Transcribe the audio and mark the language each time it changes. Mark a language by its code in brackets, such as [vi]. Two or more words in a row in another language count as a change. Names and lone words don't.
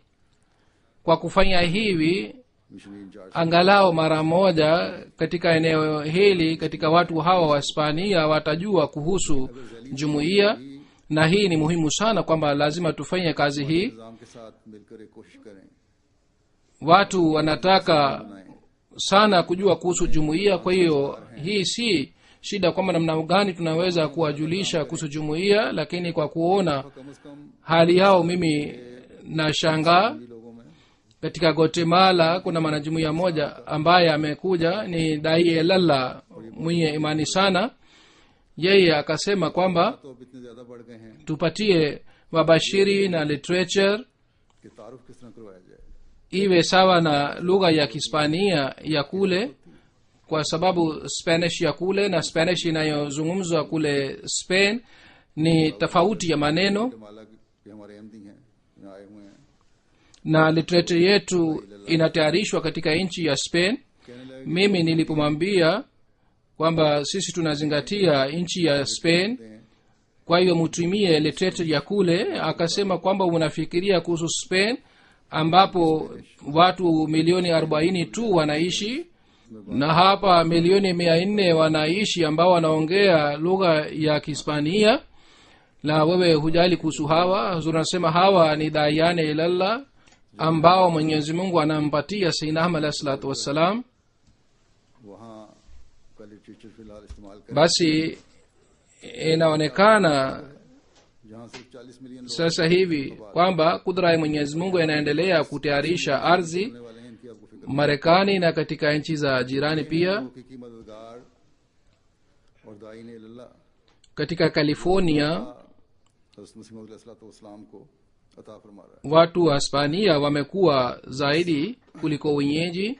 [sw] Kwa kufanya hivi [en] missionary incharge [sw] angalau mara moja katika eneo hili katika watu hawa wa Hispania watajua kuhusu jumuiya, na hii ni muhimu sana kwamba lazima tufanye kazi hii. [ur] نظام کے ساتھ مل کر ایک کوشش کریں, [sw] Watu wanataka sana kujua kuhusu jumuiya, kwa hiyo hii si shida kwamba namna gani tunaweza kuwajulisha kuhusu jumuiya, lakini kwa kuona [ur] کم سے کم [sw] hali yao mimi nashangaa. [ur] ان لوگوں میں [sw] Katika Guatemala kuna mwanajumuiya moja ambaye amekuja, ni Dai Lalla mwenye imani sana. Yeye akasema kwamba [ur] تو اب اتنے زیادہ بڑھ گئے ہیں [sw] tupatie wabashiri na literature [ur] کہ تعارف کس طرح کروایا جائے. [sw] iwe sawa na lugha ya Kihispania ya kule, kwa sababu Spanish ya kule na Spanish inayozungumzwa kule Spain ni tofauti ya maneno, [ur] مالا کے ہمارے ایم ڈی ہیں یہاں آئے ہوئے ہیں, [sw] na literature yetu inatayarishwa katika nchi ya Spain. [ur] کہنے لگے [sw] Mimi nilipomwambia kwamba sisi tunazingatia nchi ya Spain, kwa hiyo mutumie literature ya kule, akasema kwamba unafikiria kuhusu Spain ambapo watu milioni 40 tu wanaishi na hapa milioni 400 wanaishi ambao wanaongea lugha ya Kihispania, na wewe hujali kuhusu hawa. Unasema hawa ni [ar] داعين إلى الله [sw] ambao Mwenyezi Mungu anampatia Sayyidina Ahmad [ar] عليه الصلاة والسلام. [ur] وہاں کا لٹریچر فی الحال استعمال کریں, [sw] Basi inaonekana [ur] جہاں صرف 40 ملین لوگ [sw] sasa hivi kwamba kudra ya Mwenyezi Mungu inaendelea kutayarisha ardhi [ur] رہنے والے ہیں، ان کی آپ کو فکر [sw] Marekani na katika nchi za jirani pia. [ur] حقیقی مددگار اور داعی نے اللہ [sw] Katika California [ur] حضرت مسیح موعود علیہ السلام کو عطا فرما رہا ہے. [sw] watu wa Hispania wamekuwa zaidi kuliko wenyeji,